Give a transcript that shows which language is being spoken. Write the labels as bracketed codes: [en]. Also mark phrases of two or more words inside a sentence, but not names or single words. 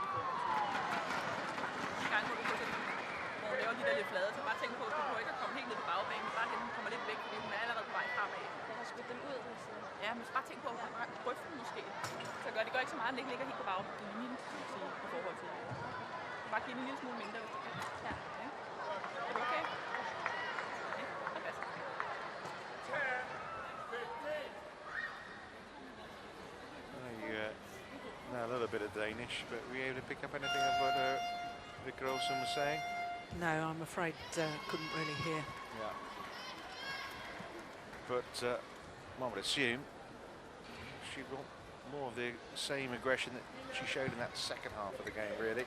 [da] De gange, hvor du hvor hun laver de der lidt flade, så bare tænk på, at du prøver ikke at komme helt ned på bagbanen, bare den kommer lidt væk, fordi hun er allerede på vej fremad. Jeg har skudt den ud. Ja, men bare tænk på, at hun har grøften måske. Så det gør ikke så meget, at den ikke ligger helt på bagbanen i forhold til. Bare give den en lille smule mindre, hvis du kan. Ja. Er du okay? Ja, det er bedst. [en] Now a little bit of Danish, but were you able to pick up anything of what Victor Olsen was saying? No, I'm afraid couldn't really hear. Yeah. But one would assume she got more of the same aggression that she showed in that second half of the game, really.